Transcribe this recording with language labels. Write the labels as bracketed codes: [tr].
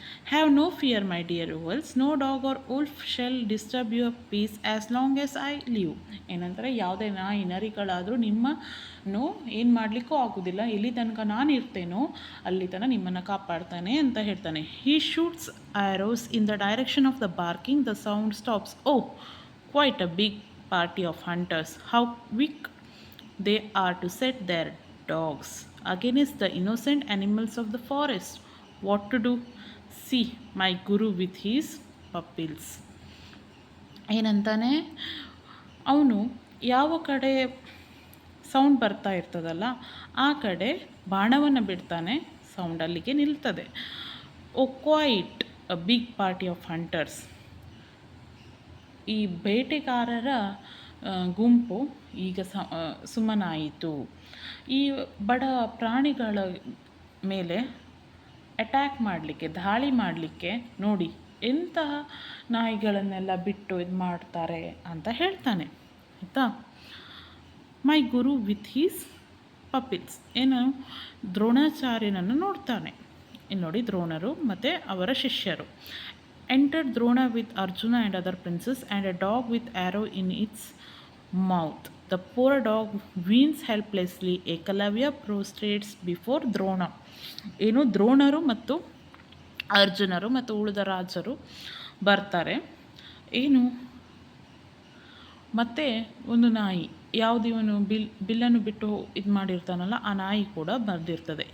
[en] Have no fear my dear wolves, no dog or wolf shall disturb your peace as long as I live. [kn] ಏನಂದರೆ, ಯಾವುದೇ ನಾಯಿ ನರಿಗಳಾದರೂ ನಿಮ್ಮನ್ನು ಏನು ಮಾಡಲಿಕ್ಕೂ ಆಗೋದಿಲ್ಲ, ಎಲ್ಲಿ ತನಕ ನಾನು ಇರ್ತೇನೋ ಅಲ್ಲಿ ತನಕ ನಿಮ್ಮನ್ನು ಕಾಪಾಡ್ತಾನೆ ಅಂತ ಹೇಳ್ತಾನೆ. [en] He shoots arrows in the direction of the barking. The sound stops. Oh, quite a big party of hunters. How quick they are to set their dogs against the innocent animals of the forest. What to do? See my guru with his pupils. [kn] ಏನಂತಾನೆ ಅವನು, ಯಾವ ಕಡೆ sound ಬರ್ತಾ ಇರ್ತದಲ್ಲ ಆ ಕಡೆ ಬಾಣವನ್ನು ಬಿಡ್ತಾನೆ, sound ಅಲ್ಲಿಗೆ ನಿಲ್ತದೆ. [en] Oh quite a big party of hunters. [kn] ಈ ಬೇಟೆಗಾರರ ಗುಂಪು ಈಗ ಸುಮ್ಮನಾಯಿತು. ಈ ಬಡ ಪ್ರಾಣಿಗಳ ಮೇಲೆ ಅಟ್ಯಾಕ್ ಮಾಡಲಿಕ್ಕೆ, ದಾಳಿ ಮಾಡಲಿಕ್ಕೆ ನೋಡಿ ಎಂತಹ ನಾಯಿಗಳನ್ನೆಲ್ಲ ಬಿಟ್ಟು ಇದು ಮಾಡ್ತಾರೆ ಅಂತ ಹೇಳ್ತಾನೆ ಆಯಿತಾ. [en] my guru with his pupils, [kn] ಏನು ದ್ರೋಣಾಚಾರ್ಯನನ್ನು ನೋಡ್ತಾನೆ. ಇಲ್ಲಿ ನೋಡಿ, ದ್ರೋಣರು ಮತ್ತು ಅವರ ಶಿಷ್ಯರು. [en] Entered Drona with Arjuna and other princes and a dog with arrow in its mouth. The poor dog weens helplessly. Ekalavya prostrates before Drona. [kn] ಏನು, ದ್ರೋಣರು ಮತ್ತು ಅರ್ಜುನರು ಮತ್ತು ಉಳಿದ ರಾಜರು ಬರ್ತಾರೆ. ಏನು, ಮತ್ತು ಒಂದು ನಾಯಿ, ಯಾವುದು ಇವನು ಬಿಲ್ಲನ್ನು ಬಿಟ್ಟು ಇದು ಮಾಡಿರ್ತಾನಲ್ಲ ಆ ನಾಯಿ ಕೂಡ ಬರ್ದಿರ್ತದೆ.